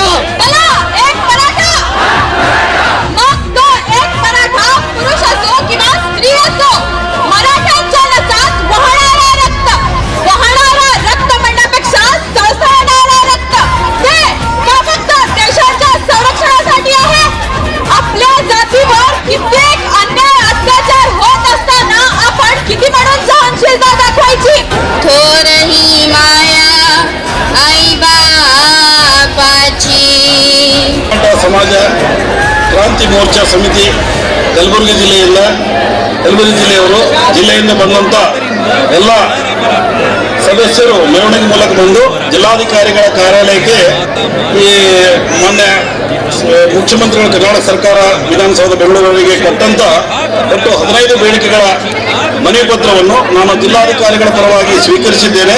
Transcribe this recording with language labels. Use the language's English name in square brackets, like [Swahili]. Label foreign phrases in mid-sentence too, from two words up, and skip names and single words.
[Marathi] एक मराठा, मग तो एक मराठा पुरुष असो किंवा स्त्री असो, मराठ्यांच्या नसात वाहणारा रक्त म्हणण्यापेक्षा सळसळणारा रक्त हे फक्त देशाच्या संरक्षणासाठी आहे. आपल्या जातीवर कित्येक अन्याय अत्याचार होत असताना आपण किती म्हणून सहनशीलता दाखवायची. थोरही माया आई बापाची. [Kannada] ಸಮಾಜ ಕ್ರಾಂತಿ ಮೋರ್ಚಾ ಸಮಿತಿ ಕಲಬುರಗಿ ಜಿಲ್ಲೆಯವರು ಜಿಲ್ಲೆಯಿಂದ ಬಂದಂಥ ಎಲ್ಲ ಸದಸ್ಯರು ಮೆರವಣಿಗೆ ಮೂಲಕ ಬಂದು ಜಿಲ್ಲಾಧಿಕಾರಿಗಳ ಕಾರ್ಯಾಲಯಕ್ಕೆ ಈ ಮೊನ್ನೆ ಮುಖ್ಯಮಂತ್ರಿಗಳು ಕರ್ನಾಟಕ ಸರ್ಕಾರ ವಿಧಾನಸೌಧ ಬೆಂಗಳೂರಿಗೆ ಕೊಟ್ಟಂತ ಒಟ್ಟು 15 ಬೇಡಿಕೆಗಳ ಮನವಿ ಪತ್ರವನ್ನು ನಾನು ಜಿಲ್ಲಾಧಿಕಾರಿಗಳ ಪರವಾಗಿ ಸ್ವೀಕರಿಸಿದ್ದೇನೆ.